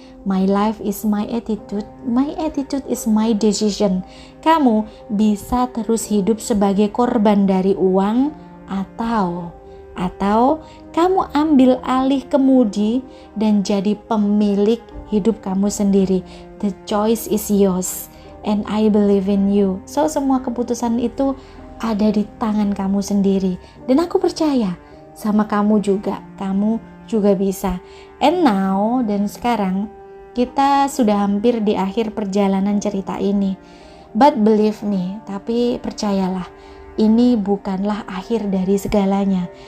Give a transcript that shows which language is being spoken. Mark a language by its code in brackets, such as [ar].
[en] My life is my attitude is my decision. [id] Kamu bisa terus hidup sebagai korban dari uang atau kamu ambil alih kemudi dan jadi pemilik hidup kamu sendiri. [en] The choice is yours and I believe in you. [id] So semua keputusan itu ada di tangan kamu sendiri, dan aku percaya sama kamu juga bisa. [en] And now, [id] dan sekarang kita sudah hampir di akhir perjalanan cerita ini. [en] But believe me, [id] tapi percayalah, ini bukanlah akhir dari segalanya.